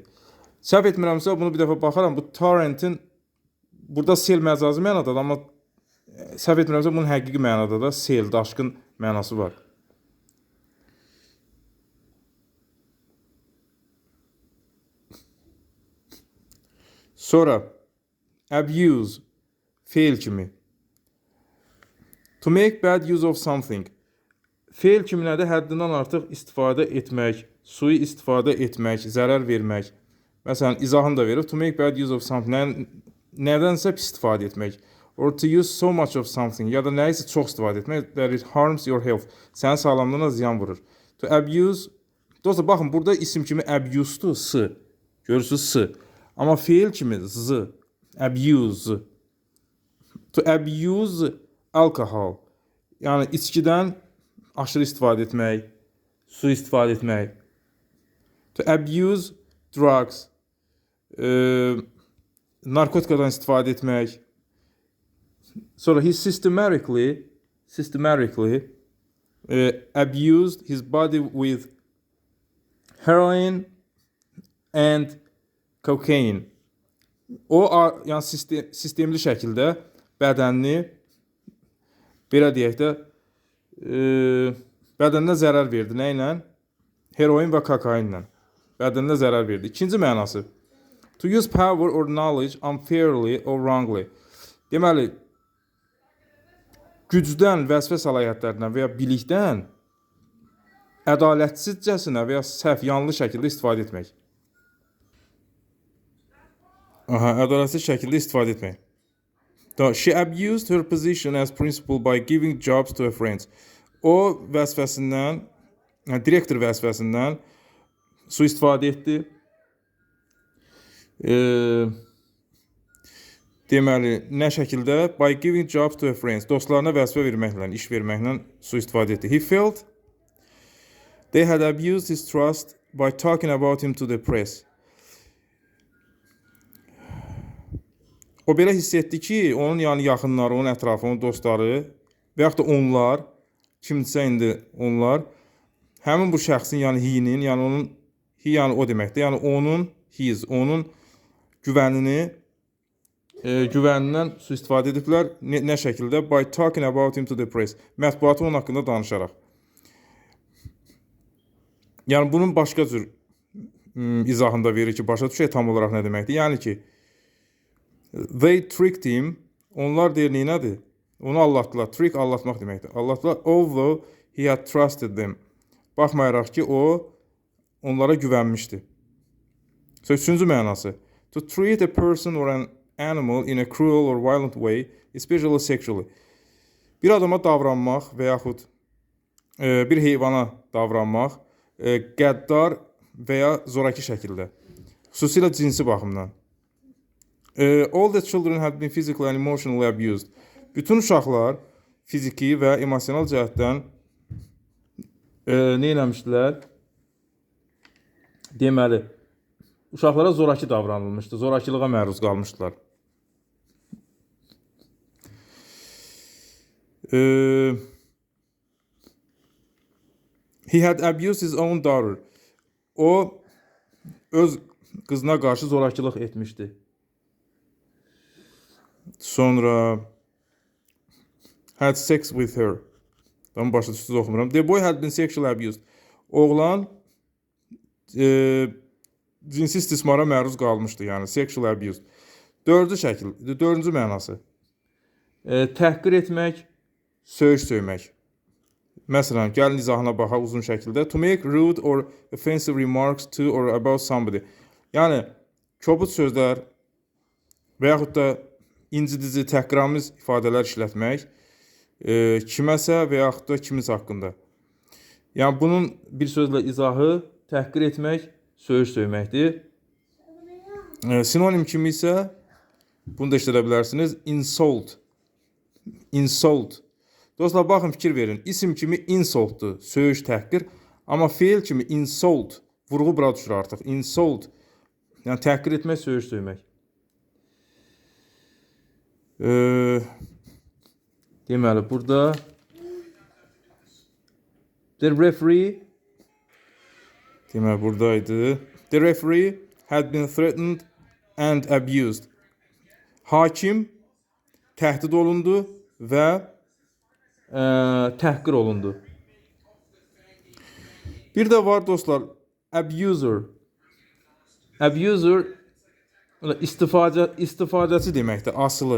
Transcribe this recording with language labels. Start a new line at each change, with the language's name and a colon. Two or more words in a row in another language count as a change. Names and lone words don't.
Azerbaijani: Səhv etmirəmsə, bunu bir dəfə baxaram. Bu torrentin, burada sel məcazi mənadadır, amma səhv etmirəmsə, bunun həqiqi mənada da sel, daşqın mənası var. Sonra, abuse, feil kimi.
English: To make bad use of something.
Azerbaijani: Feil kimi nədir? Həddindən artıq istifadə etmək, sui istifadə etmək, zərər vermək. Məsələn, izahını da verir.
English: To make bad use of something.
Azerbaijani: Nədənsə pis istifadə etmək.
English: Or to use so much of something.
Azerbaijani: Ya da nəyisə çox istifadə etmək.
English: That it harms your health.
Azerbaijani: Sənin sağlamlığına ziyan vurur.
English: To abuse.
Azerbaijani: Dostlar, baxın, burada isim kimi abuse'dur, s. Görürsünüz, s. Amma feil kimi z. Abuse.
English: To abuse alcohol.
Azerbaijani: Yəni, içkidən aşırı istifadə etmək, su istifadə etmək.
English: To abuse drugs.
Azerbaijani: Narkotikadan istifadə etmək. Sonra
English: he systematically abused his body with heroin and cocaine.
Azerbaijani: O, yəni sistemli şəkildə bədənini, belə deyək də, bədəninə zərər verdi. Nə ilə? Heroin və kokainlə. Bədəninə zərər verdi. İkinci mənası.
English: To use power or knowledge unfairly or wrongly.
Azerbaijani: Deməli, gücdən, vəzifə səlahiyyətlərindən və ya bilikdən ədalətsizcəsinə və ya səhv, yanlış şəkildə istifadə etmək. Ədalətsiz şəkildə istifadə etmək.
English: She abused her position as principal by giving jobs to her friends.
Azerbaijani: O vəzifəsindən, direktor vəzifəsindən sui-istifadə etdi. Deməli, nə şəkildə?
English: By giving jobs to her friends.
Azerbaijani: Dostlarına vəzifə verməklə, iş verməklə sui-istifadə etdi.
English: He felt they had abused his trust by talking about him to the press.
Azerbaijani: O belə hiss etdi ki, onun yəni yaxınları, onun ətrafı, onun dostları və yaxud da onlar, kimdirsə indi onlar, həmin bu şəxsin, yəni hinin, yəni onun, hi yəni o deməkdir, yəni onun güvənindən sui-istifadə ediblər. Nə şəkildə?
English: By talking about him to the press.
Azerbaijani: Mətbuatı onun haqqında danışaraq. Yəni bunun başqa cür izahında verir ki, başa düşək tam olaraq nə deməkdir. Yəni ki,
English: they tricked him.
Azerbaijani: Onlar deyir nədir? Onu aldatdılar. Trick aldatmaq deməkdir. Aldatdılar.
English: Although he had trusted them.
Azerbaijani: Baxmayaraq ki, o onlara güvənmişdi. Üçüncü mənası.
English: To treat a person or an animal in a cruel or violent way, especially sexually.
Azerbaijani: Bir adama davranmaq və yaxud bir heyvana davranmaq qəddar və ya zoraki şəkildə. Xüsusilə cinsi baxımdan.
English: All the children have been physically and emotionally abused.
Azerbaijani: Bütün uşaqlar fiziki və emosional cəhətdən nə eləmişdilər? Deməli, uşaqlara zoraki davranılmışdı, zorakılığa məruz qalmışdılar.
English: He had abused his own daughter.
Azerbaijani: O öz qızına qarşı zorakılıq etmişdi. Sonra
English: had sex with her.
Azerbaijani: Tam başa düşdünüz oxumuram.
English: The boy had been sexually abused.
Azerbaijani: Oğlan cinsi istismara məruz qalmışdı, yəni
English: sexually abused.
Azerbaijani: Dördüncü mənası. Təhqir etmək, söymək. Məsələn, gəlin izahına baxaq uzun şəkildə.
English: To make rude or offensive remarks to or about somebody.
Azerbaijani: Yəni, kobud sözlər və yaxud da incidici, təhqiramiz ifadələr işlətmək kiməsə və yaxud da kimiz haqqında. Yəni, bunun bir sözlə izahı təhqir etmək, söyməkdir. Sinonim kimi isə bunu da işlədə bilərsiniz. Insult. Insult. Dostlar, baxın, fikir verin. İsim kimi insultdur, söyüş, təhqir. Amma feil kimi insult, vurğu bura düşür artıq. Insult, yəni təhqir etmək, söymək. Deməli, burada
English: the referee,
Azerbaijani: deməli, buradaydı.
English: The referee had been threatened and abused.
Azerbaijani: Hakim təhdid olundu və təhqir olundu. Bir də var dostlar, abuser. Abuser istifadəçi deməkdir, asılı.